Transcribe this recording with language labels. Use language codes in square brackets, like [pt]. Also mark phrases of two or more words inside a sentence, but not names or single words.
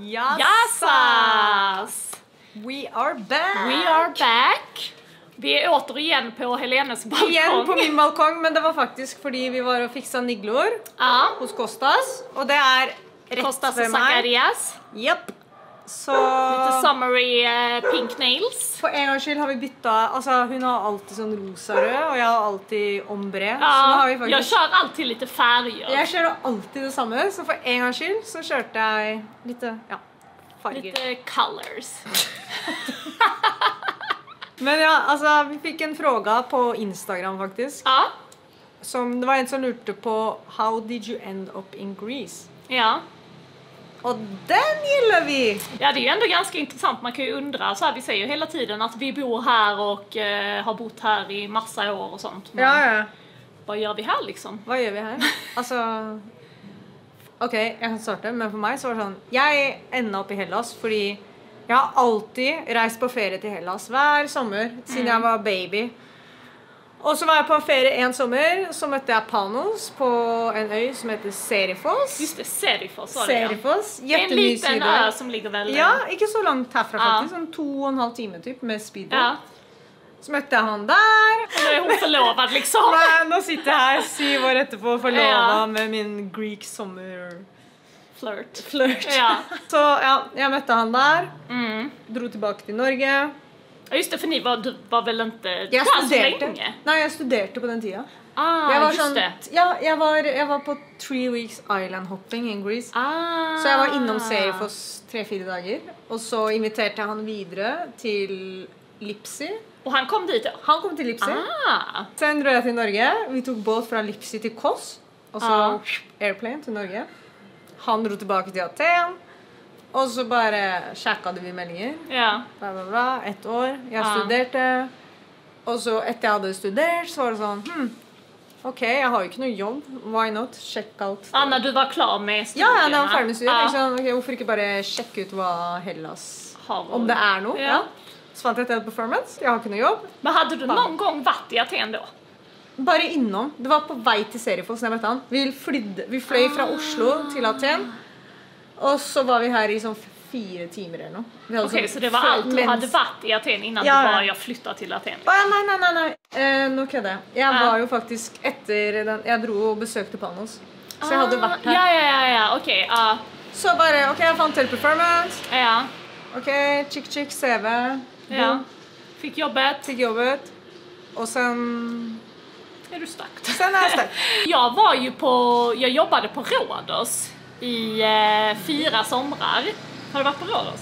[en] Jassas! We are back! We are back! [sv] Vi är återigen på Helenes balkong. Igen på min balkong, [no] men det var faktisk fordi vi var og fiksa niglor hos Kostas. Og det rett Kostas ved [sv] och [no] meg. Zacharias. Japp. Så [sv] Lite [en] summery pink nails. [no] for en gangs skyld har vi bytta. Altså, hun har alltid sånn rosa-rød, og jeg har alltid ombre. Så nå Ja, har vi faktisk... [sv] jag kör alltid lite färger. [no] Jeg kjører alltid det samme, så for en gangs skyld så kjørte jeg litt, farger. [sv] Lite colors. [no] Men ja, altså, vi fikk en fråga på Instagram faktisk. Ja. Det var en som lurte på [en] How did you end up in Greece? [no] Ja. [sv] Och den gillar vi! Ja, det är ju ändå ganska intressant. Man kan ju undra, så här, vi säger ju hela tiden att vi bor här och har bott här i massa år och sånt. Men Ja. vad gör vi här liksom? [no] Hva gjør vi her? Altså, ok, jeg kan starte, men for meg så var det sånn, jeg enda opp i Hellas, fordi jeg har alltid reist på ferie til Hellas hver sommer, siden jeg var baby. Og så var jeg på ferie en sommer, så møtte jeg Panos på en øy som heter Serifos. [sv] Just det, Serifos var det, ja. Serifos, En jättemysig liten [no] øy. [sv] ö som ligger väl... [no] Ja, ikke så langt herfra faktisk, sånn 2,5 timer typ med speedboat. Ja. Så møtte jeg han der. [sv] Och nu är hon förlovad liksom. [no] Men nå sitter jeg her 7 år etterpå forlova Ja. med min Greek sommer Flirt. Ja. Så ja, jeg møtte han der. Mm. Dro tilbake til Norge. Ja, [sv] just det, för du var väl inte [no] Jeg [sv] där så [no] studerte. [sv] länge? [no] Nei, jeg studerte på den tida. Ah, Jeg var [sv] just [no] sånn, [sv] det. [no] ja, jeg var på [en] 3 weeks island hopping in Greece. Ah. [no] Så jeg var innom Serifos 3-4 dager. Og så inviterte jeg han videre til Lipsi. [sv] Och han kom dit då? [no] Han kom til Lipsi. Ah. Sen dro jeg til Norge. Vi tok båt fra Lipsi til Kos. Og så airplane til Norge. Han dro tilbake til Aten. Og så bare sjekket vi meldinger. Ja. Bla, bla, bla. 1 år. Jeg studerte. Og så etter jeg hadde studert, så var det sånn, ok, jeg har jo ikke noe jobb. [en] Why not? Check out. [sv] När du var klar med [no] Ja, [sv] studierna? [no] når jeg var ferdig med studiet. Ja. Liksom, ok, hvorfor ikke bare sjekke ut hva Hellas, Har om det er noe. Ja. Ja. Så fant jeg et performance. Jeg har ikke noe jobb. [sv] Men hade du någon gång varit i Aten då? [no] Bare innom. Det var på vei til Serifos når jeg møtte han. Vi fløy fra Oslo til Aten. Og så var vi her i sånn 4 timer eller noe. Vi hadde [sv] Okej, [no] sånn [sv] så det var allt du [no] mens- [sv] hade varit i Aten innan [no] Ja, [sv] du [no] ja. [sv] bara jag flyttar till Aten? [no] Nei. Nå kødder jeg. Jeg var jo faktisk etter den. Jeg dro og besøkte Panos. Så jeg hadde vært her. [sv] Ja, okej. Ja. [no] Så bare, ok, jeg fant til performance. Ja. [en] Ok, chick, CV. [sv] Ja. Fick jobbet. [no] Fikk jobbet. Og sen [sv] Är du stack? [no] Sen er jeg sterk. [sv] Jag jobbade på Rhodos i 4 somrar. Har du varit på Rhodos?